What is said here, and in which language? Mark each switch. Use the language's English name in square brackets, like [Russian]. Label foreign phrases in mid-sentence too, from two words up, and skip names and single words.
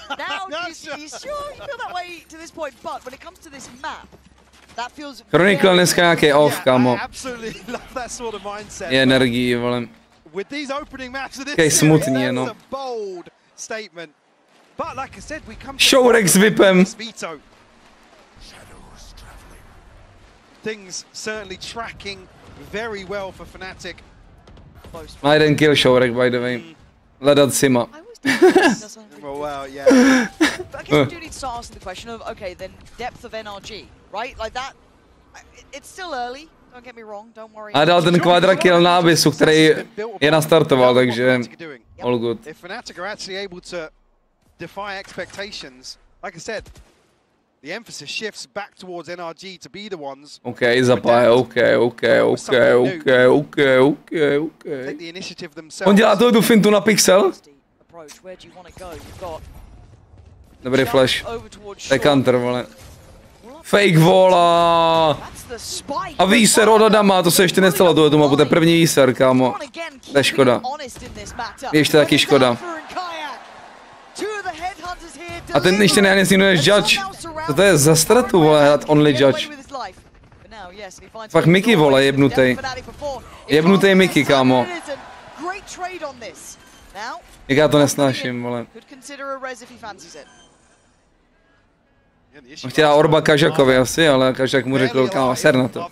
[Czech] Chronicle dneska nějaký off, kámo. Je energií, vole. Takej smutný, no. Šourek s VIPem. [English] Things certainly tracking very well for Fnatic. [Czech] Má jeden kill Šourek, [English] by the way. [Czech] Hledat Sima. [English] Well, yeah. But I guess we do need to start asking the question of, okay, then depth of NRG, right? Like that, it's still early. Don't get me wrong, don't worry. [Czech] A dal ten kvadra kill na Abyssu, který je nastartoval, takže [English] all good. If Fnatic are actually able to defy expectations, like I said, the emphasis shifts back towards NRG to be the ones. Okay, Zapaj, okay. Take the initiative themselves. [Czech] On dělá tu fintu na Pixel? Dobrý flash. To je counter, vole. Fake vola. A výser od Adama, to se ještě nestalo, tohle mapu, to je první výser, kámo. To je škoda. Ještě taky škoda. A ten ještě nehned judge. Co to je za stratu, vole, hrát [English] only judge. [Czech] Fakt Mickey, vole, jebnutej. Jebnutej Mickey, kámo. Jak já to nesnáším, vole. On chtěl Orba Kažakovi asi, ale Kažak mu řekl, kámo, ser na to.